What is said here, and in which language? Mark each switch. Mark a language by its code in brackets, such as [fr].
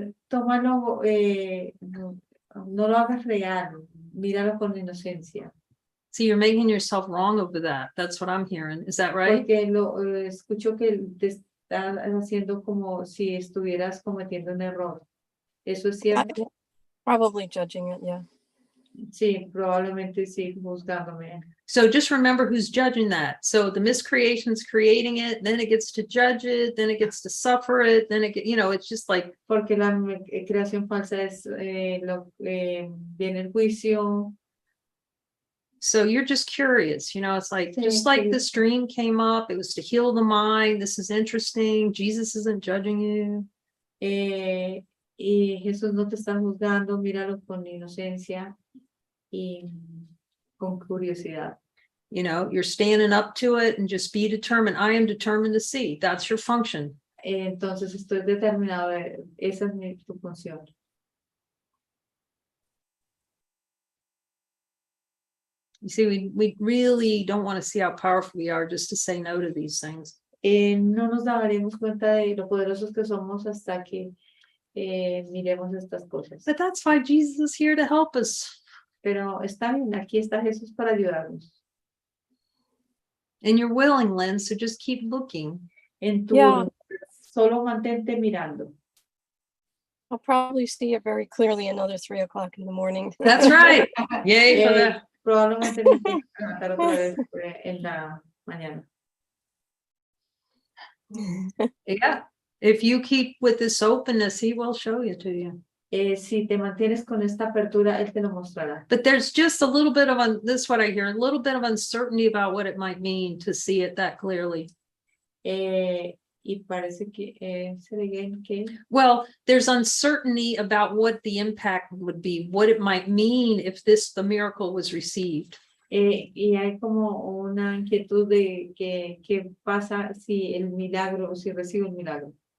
[es] Tómalo, no lo hagas real, míralo con inocencia. [en] See, you're making yourself wrong over that. That's what I'm hearing. Is that right? [es] Porque escucho que te estás haciendo como si estuvieras cometiendo un error. ¿Eso es cierto? [en] Probably judging it, yeah. [es] Sí, probablemente sí, juzgándome. [en] So just remember who's judging that. So the miscreation's creating it, then it gets to judge it, then it gets to suffer it, then it's just like. [es] Porque la creación falsa es viene el juicio. [en] So you're just curious, it's like, just like this dream came up, it was to heal the mind. This is interesting. Jesus isn't judging you. [es] Y Jesús no te está juzgando, míralo con inocencia y con curiosidad. [en] You're standing up to it and just be determined. I am determined to see. That's your function. [es] Entonces estoy determinado, esa es tu función. [en] You see, we really don't want to see how powerful we are just to say no to these things. [es] No nos daremos cuenta de lo poderosos que somos hasta que miremos estas cosas. [en] But that's why Jesus is here to help us. [es] Pero está bien, aquí está Jesús para ayudarnos. [en] And you're willing, Lynn, so just keep looking. [es] Solo mantente mirando. [en] I'll probably see it very clearly another 3 o'clock in the morning. That's right. Yay for that. [es] Probablemente me tenga que levantar otra vez en la mañana. [en] Yeah. If you keep with this openness, he will show you to you. [es] Si te mantienes con esta apertura, él te lo mostrará. [en] But there's just a little bit of, this is what I hear, a little bit of uncertainty about what it might mean to see it that clearly. [es] Y parece que que [en] Well, there's uncertainty about what the impact would be, what it might mean if the miracle was received. [es] y hay como una inquietud de qué pasa si el milagro, si recibe el milagro.